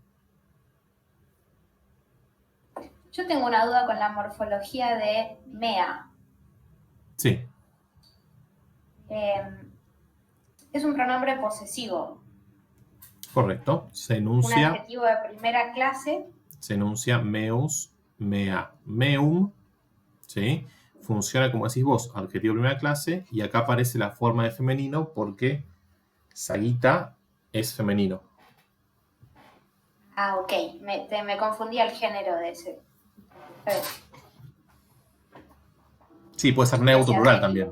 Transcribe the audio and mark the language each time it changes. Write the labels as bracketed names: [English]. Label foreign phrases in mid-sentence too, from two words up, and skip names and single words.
[Spanish] Yo tengo una duda con la morfología de mea. Sí. Es un pronombre posesivo. Correcto. Se Un enuncia. adjetivo de primera clase. Se enuncia [Latin] meus, mea, meum. [Spanish] ¿Sí? Funciona como decís vos, adjetivo de primera clase. Y acá aparece la forma de femenino porque Saguita es femenino. Ah, ok. Me confundí el género de ese. Sí, puede ser neutro plural también.